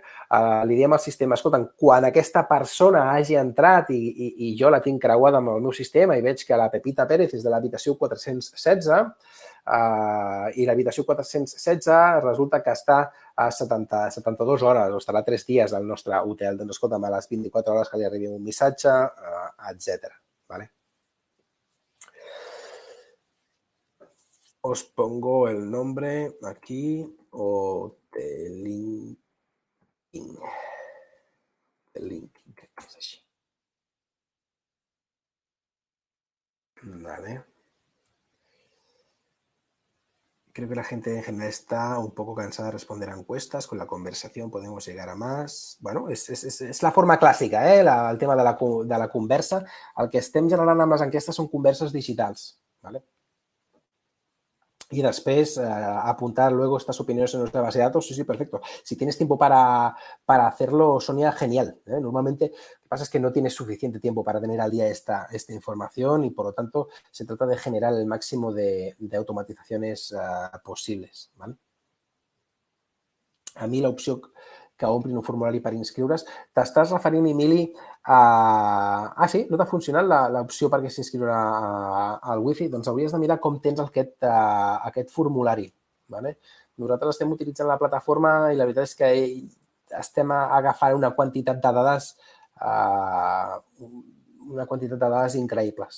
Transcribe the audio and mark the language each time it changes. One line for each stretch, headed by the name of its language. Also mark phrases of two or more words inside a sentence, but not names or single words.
Catalan: Li diem al sistema, escolta, quan aquesta persona hagi entrat i jo la tinc creuada amb el meu sistema i veig que la Pepita Pérez és de l'habitació 416 i l'habitació 416 resulta que està a 72 hores o estarà 3 dies al nostre hotel. Doncs escolta'm, a les 24 hores que li arribi un missatge, etc. Vale?
Spanish: Os pongo el nombre aquí, Hotel Linking. Hotel Linking,
Catalan: que és així. Vale.
Spanish: Creo que la gente en general está un poco cansada de responder a encuestas. Con la conversación podemos llegar a más.
Catalan: Bueno, és la forma clàssica, el tema de la conversa. El que estem generant amb les enquestes són converses digitals. ¿Vale?
Spanish: Y después apuntar luego estas opiniones en nuestra base de datos. Sí, perfecto. Si tienes tiempo para hacerlo, Sonia, genial. Normalmente lo que pasa es que no tienes suficiente tiempo para tener al día esta información y, por lo tanto, se trata de generar el máximo de automatizaciones posibles.
Catalan: ¿Vale? A mi l'opció que ompli un formulari per inscriure's. T'estàs referint, Emili, a... sí? No t'ha funcionat l'opció perquè s'inscriure al Wi-Fi? Doncs hauries de mirar com tens aquest formulari. Vale? Nosaltres estem utilitzant la plataforma i la veritat és que estem agafant una quantitat de dades increïbles.